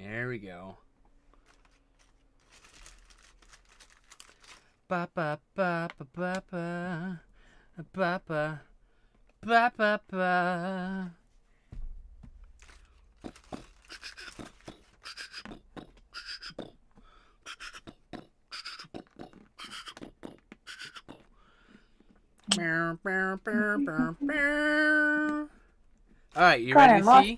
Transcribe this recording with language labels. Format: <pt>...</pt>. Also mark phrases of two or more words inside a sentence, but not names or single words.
<en>There we go. Ba ba ba ba ba ba ba ba ba ba ba. All right, you ready to see?</en>